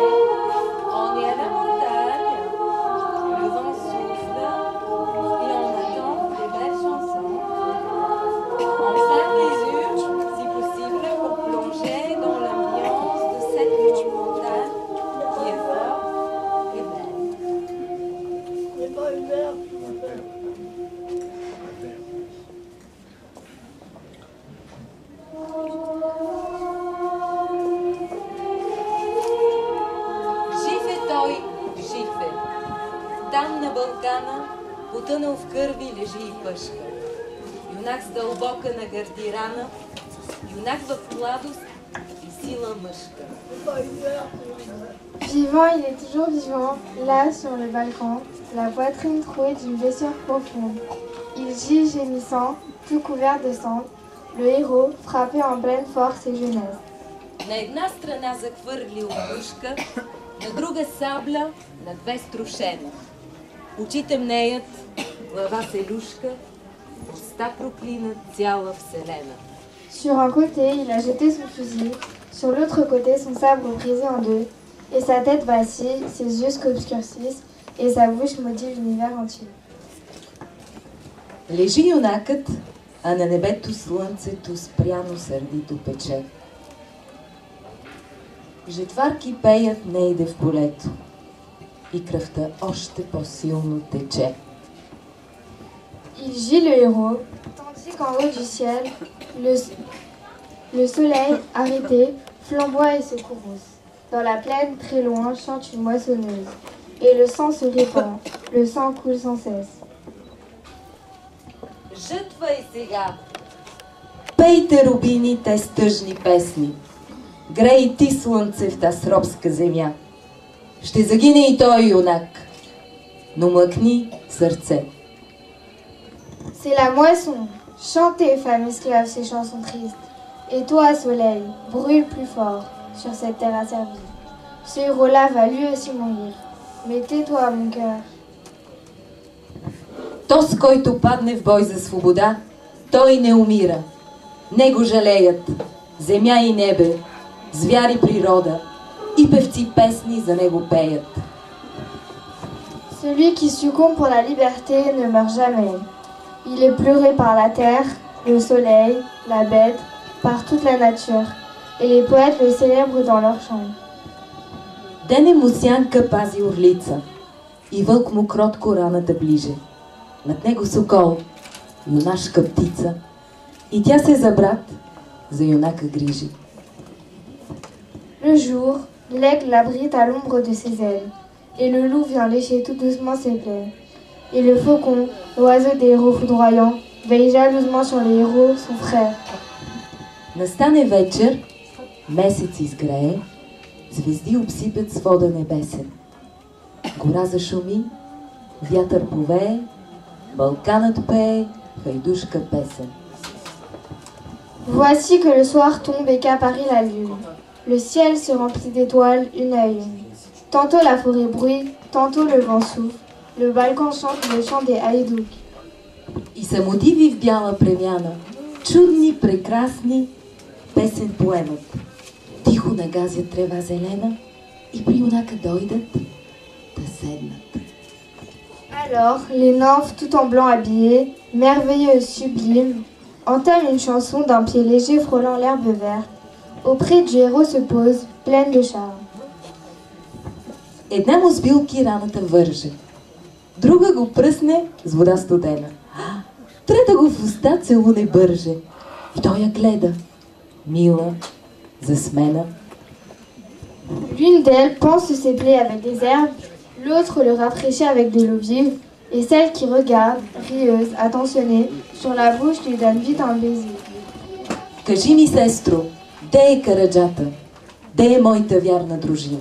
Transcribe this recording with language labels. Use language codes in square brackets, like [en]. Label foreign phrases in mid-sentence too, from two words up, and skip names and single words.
[fr] On est à la montagne, le vent souffle et on attend des belles chansons. On ferme les yeux, si possible, pour plonger dans l'ambiance de cette montagne qui est forte et belle. C'est pas une verre. [bg] Там на Балкана, потънал в кърви, лежи и пъшка. Юнак с дълбока на гърди рана, юнак в младост и сила мъжка. [fr] Vivant, il est toujours vivant, là sur le Balkan, la poitrine trouée d'une blessure profonde. Il gît gémissant, tout couvert de sang, le héros frappé en pleine force et jeunesse. [bg] На една страна захвърлил пушка, на друга сабля, на две струшена. Очите мнеят, глава се люшка, уста проклинат цяла вселена. [fr] Sur un côté, il a jeté son fusil, sur l'autre côté, son sabre brisé en deux, et sa tête vacille, ses yeux s'obscurcissent, et sa bouche maudit l'univers entier. [bg] Лежи юнакът, а на небето слънцето спряно сърдито пече. Жетварки пеят нейде в полето и кръвта още по-силно тече. [fr] Il gît le héros, tandis qu'en haut du ciel, le soleil, arrêté, flamboie et se courrouce. Dans la plaine, très loin, chante une moissonneuse. Et le sang se répand, le sang coule sans cesse. [bg] Жътва и сега! Пейте, рубини, тези тъжни песни. Грей ти слънце в тази робска земя. Ще загине и той юнак, но млъкни сърце. [fr] C'est la moisson. Chantez, femmes esclaves, ces chansons tristes. Et toi, soleil, brûle plus fort sur cette terre asservie. Ce héros-là va lui aussi mourir. Mais tais-toi, mon cœur. [bg] Този, който падне в бой за свобода, той не умира. Него жалеят земя и небе, звяри природа и певци песни за него пеят. [fr] Celui qui succombe pour la liberté ne meurt jamais. Il est pleuré par la terre, le soleil, la bête, par toute la nature. Et les poètes le célèbrent dans leurs chants. [bg] Дене му сянка пази орлица и вълк му кротко раната ближе. Над него сокол, юнашка птица, и тя се за брат, за юнака грижи. [fr] Le jour, l'aigle l'abrite à l'ombre de ses ailes, et le loup vient lécher tout doucement ses plaies. Et le faucon, l'oiseau des héros foudroyants, veille jalousement sur les héros, son frère. [bg] Настане вечер, месец изгрее, звезди обсипят свода небесен. Гора зашуми, вятър повее, Балканът пее, хайдушка песен. [fr] Voici que le soir tombe et qu'apparaît la lune. Le ciel se remplit d'étoiles une à une. Tantôt la forêt bruit, tantôt le vent souffle. Le balcon chante le chant des haïdouks. [bg] И самодиви в бяла премяна, чудни, прекрасни, песен поемат. Тихо нагазят трева зелена и при юнака дойдат да седнат. [fr] Alors, les nymphes, tout en blanc habillées, merveilleuses, sublimes, entament une chanson d'un pied léger frôlant l'herbe verte. Auprès du héros se pose, pleine de charme. [bg] Една му с билки раната върже, друга го пръсне с вода студена, трета го в уста целуне бърже и той я гледа, мила, засмена. [fr] L'une d'elles pense ses plaies avec des herbes, l'autre le rafraîchit avec de l'eau vive, et celle qui regarde, rieuse, attentionnée, sur la bouche lui donne vite un baiser. [bg] Кажи ми, сестро, де е Караджата, де е моята вярна дружина?